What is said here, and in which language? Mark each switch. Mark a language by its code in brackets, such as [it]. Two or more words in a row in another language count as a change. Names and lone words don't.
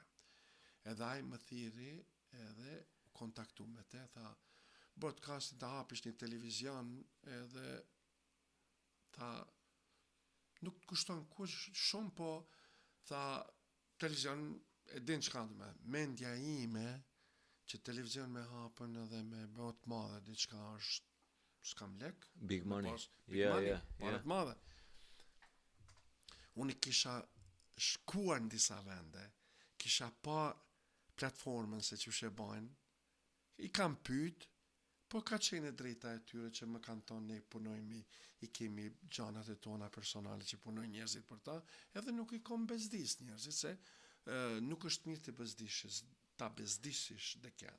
[sq] Edhe ai më thiri edhe kontaktu me te, tha broadcasting ta hapish një televizion edhe tha nuk të kushton kush shumë, po tha televizion e din çka do me mendja ime që televizion me hapën edhe me bëhet madhe diçka është s'kam lek. [en] Big money. Big money, [sq] parat madhe. Unë kisha shkuar në disa vende, kisha pa platformën se që shë bajnë, i kam pyet, po ka qenë drejta e tyre që më kanë thonë ne punojmë, i kemi gjanat e tona personale që punojnë njerëzit për ta, edhe nuk i kom bezdis njerëzit, se nuk është mirë të bezdishes, ta bezdishish dhe kjanë.